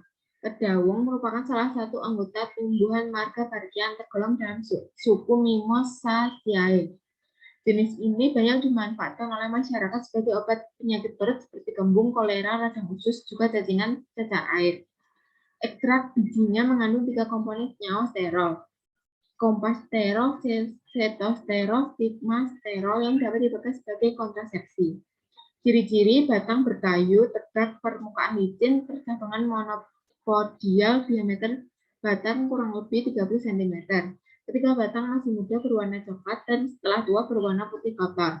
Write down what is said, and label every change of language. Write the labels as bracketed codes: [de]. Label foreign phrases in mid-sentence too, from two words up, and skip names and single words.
[id] Kedawong merupakan salah satu anggota tumbuhan marga Parkia tergolong dalam suku Mimosaceae. Jenis ini banyak dimanfaatkan oleh masyarakat sebagai obat penyakit perut seperti kembung, kolera, radang usus, juga cacingan cacar air. Ekstrak bijinya mengandung 3 komponen senyawa sterol. Kompasterol, setosterol, stigmasterol yang dapat dipakai sebagai kontrasepsi. Ciri-ciri batang berkayu, tegak, permukaan licin, percabangan monopodial, diameter batang kurang lebih 30 cm. Ketika batang masih muda berwarna coklat dan setelah tua berwarna putih kotor.